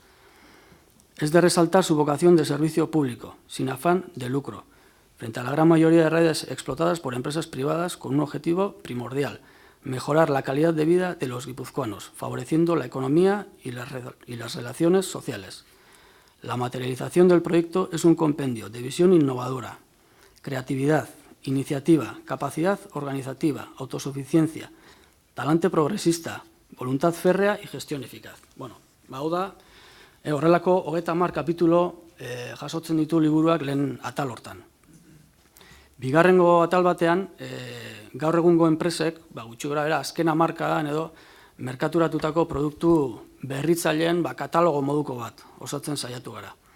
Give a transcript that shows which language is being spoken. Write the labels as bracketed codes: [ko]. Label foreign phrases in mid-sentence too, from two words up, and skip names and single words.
[es] Es de resaltar su vocación de servicio público, sin afán de lucro, frente a la gran mayoría de redes explotadas por empresas privadas con un objetivo primordial: mejorar la calidad de vida de los guipuzcoanos, favoreciendo la economía y las relaciones sociales. La materialización del proyecto es un compendio de visión innovadora, creatividad, iniciativa, capacidad organizativa, autosuficiencia, talante progresista, voluntad férrea y gestión eficaz. [eu] Bueno, hau da, horrelako 30 kapitulo jasotzen ditu liburuak lehen atal hortan. Bigarrengo atal batean, gaur egungo enpresek, gutxi gorabehera azken hamarkadan edo merkaturatutako produktu berritzaileen katalogo moduko bat osatzen saiatu gara.